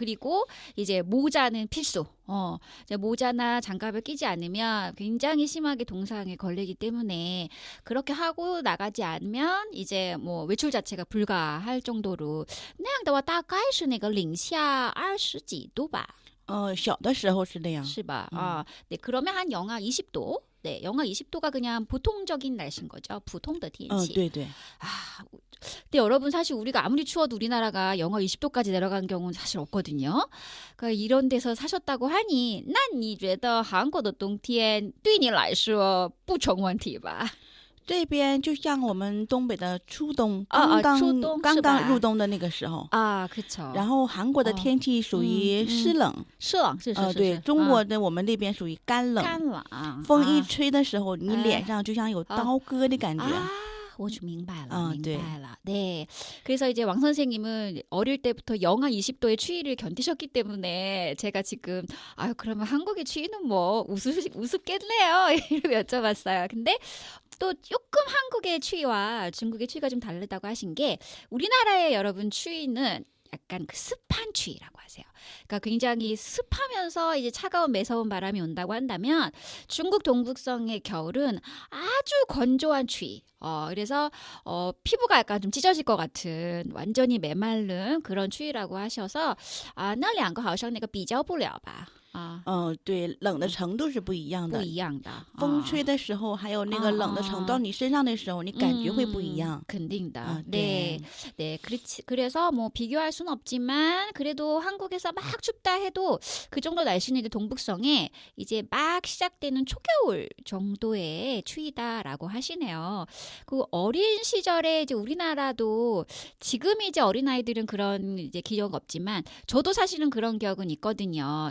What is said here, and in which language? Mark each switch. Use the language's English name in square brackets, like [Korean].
[Korean] 그리고 이제 모자는 필수. 이제 모자나 장갑을 끼지 않으면 굉장히 심하게 동상에 걸리기 때문에 그렇게 하고 나가지 않으면 이제 뭐 외출 자체가 불가할 정도로 [Chinese] 那样的话大概是那个零下20几度吧。小的时候是那样。是吧？ [Korean] 네, 그러면 한 영하 20도. 네, 영하 20도가 그냥 보통적인 날씨인 거죠. [Chinese] 普通的天气. 对对. [Korean] 근데 여러분 사실 우리가 아무리 추워도 우리나라가 영하 20도까지 내려간 경우는 사실 없거든요. 그러니까 이런 데서 사셨다고 하니 [Chinese] 那你觉得韩国的冬天对你来说不成问题吧？这边就像我们东北的初冬，刚刚入冬的那个时候 [Korean] 그쵸。 [Chinese] 然后韩国的天气属于湿冷，湿冷是。对，中国的我们那边属于干冷。风一吹的时候，你脸上就像有刀割的感觉。我就明白了. [Korean] 네. 그래서 이제 왕 선생님은 어릴 때부터 영하 20도의 추위를 견디셨기 때문에 제가 지금 그러면 한국의 추위는 뭐 우습겠네요. 이러고 여쭤봤어요. 근데 또 조금 한국의 추위와 중국의 추위가 좀 다르다고 하신 게 우리나라의 여러분 추위는 약간 그 습한 추위라고 하세요. 그러니까 굉장히 습하면서 이제 차가운 매서운 바람이 온다고 한다면 중국 동북성의 겨울은 아주 건조한 추위. 그래서 피부가 약간 좀 찢어질 것 같은 완전히 메마른 그런 추위라고 하셔서 [Chinese] 那两个好像那个比较不了吧。对，冷的程度是不一样的。不一样的。风吹的时候还有那个冷的程度到你身上的时候你感觉会不一样。肯定的。 [Korean] 네. 그래서 뭐 비교할 수는 없지만 그래도 한국에서 막 춥다 해도 그 정도 날씨는 이제 동북성에 이제 막 시작되는 초겨울 정도의 추위다라고 하시네요. 그 어린 시절에 이제 우리나라도 지금 이제 어린아이들은 그런 이제 기억 없지만 저도 사실은 그런 기억은 있거든요.